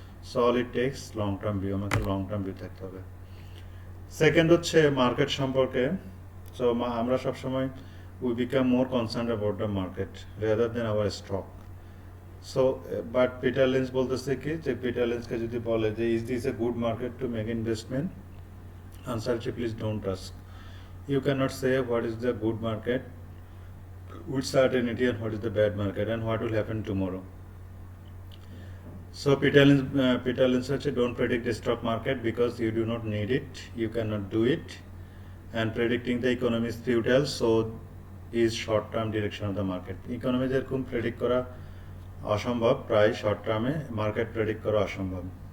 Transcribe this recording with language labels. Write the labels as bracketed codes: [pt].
[en] so all it takes long term view, [bn] আমাকে long term view থাকতে হবে। Second হচ্ছে মার্কেট সম্পর্কে। [en] So আমরা সবসময় we become more concern about the market rather than our stock. [bn] So but Peter Lynch বলতেছে কি যে পিটার লিঞ্চকে যদি বলে যে [en] is this a good market to make investment, [bn] answer হচ্ছে [en] Please don't ask. You cannot say what is the good market with certainty and what is the bad market and what will happen tomorrow. So Peter Lynch said don't predict the stock market because you do not need it, you cannot do it, and predicting the economy is futile, so is short term direction of the market. [bn] Economy যেরকম predict করা অসম্ভব, প্রায় short টার্মে market predict করা অসম্ভব।